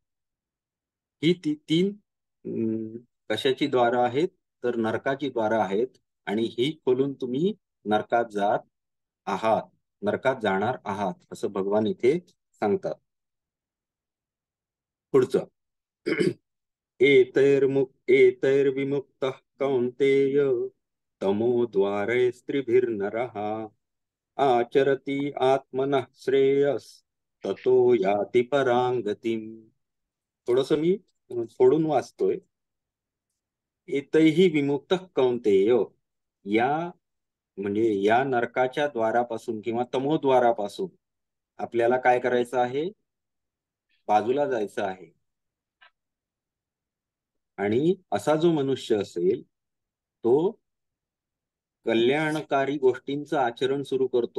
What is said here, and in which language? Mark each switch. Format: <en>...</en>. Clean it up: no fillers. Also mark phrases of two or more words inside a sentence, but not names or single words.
<mr>ही 3 कशाची द्वारं आहेत, तर नरकाची द्वारं आहेत, आणि ही खोलून तुम्ही नरकात जात आहात, नरकात जाणार आहात असं भगवान इथे सांगतात.</mr> <sa>पुढचं एतैर्विमुक्तः कौन्तेय तमोद्वारै स्त्रिभिर्नरः आचरति आत्मनः श्रेयस्ततो याति परां गतिम्.</sa> <mr>थोडस मी सोडून वाचतोय.</mr> <sa>एतैहि विमुक्तः कौन्तेय,</sa> <mr>या म्हणजे या नरकाच्या द्वारापासून किंवा तमोद्वारापासून आपल्याला काय करायचं आहे? बाजूला जायचं आहे. आणि असा जो मनुष्य असेल तो कल्याणकारी गोष्टींचं आचरण सुरू करतो.</mr>